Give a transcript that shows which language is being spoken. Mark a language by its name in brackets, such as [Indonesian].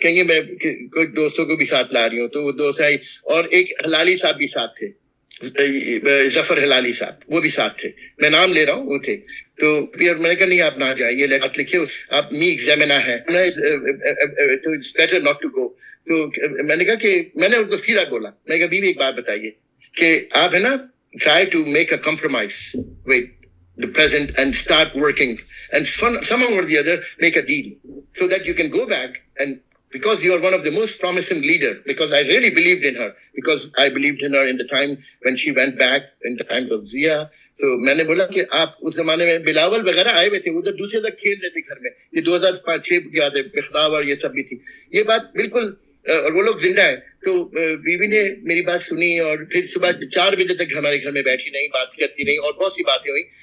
[Urdu] کہیں گے میں کوئی دوستوں کو بھی ساتھ لا رہی ہوں, تو وہ دوست آئی, اور ایک ہلالی صاحب بھی ساتھ تھے, ظفر ہلالی صاحب وہ بھی ساتھ تھے, میں نام لے رہا ہوں وہ تھے. تو پھر میں نے کہا نہیں آپ نہ جائیے, آپ لکھیے آپ می ایگزامنا ہے تو [English] It's better not to go. [Urdu] تو میں نے کہا کہ میں نے ان کو سیدھا بولا, میں نے کہا بیوی ایک بات بتائیے کہ آپ ہے نا [English] Try to make a compromise with the present and start working and somehow or the other make a deal so that you can go back, and because you are one of the most promising leader, because I really believed in her, because I believed in her in the time when she went back in the times of Zia. [Urdu] So میں نے بولا کہ آپ اس زمانے میں بلاول وغیرہ آئے ہوئے تھے, ادھر دوسرے تک کھیل رہے تھے گھر میں, یہ 2005-6 کی یاد ہے, پختاب اور یہ سب بھی تھی, یہ بات بالکل, اور وہ لوگ زندہ ہے. تو بیوی نے میری بات سنی اور پھر صبح 4 بجے تک ہمارے گھر میں بیٹھی رہی, بات کرتی رہی, اور بہت سی باتیں ہوئی.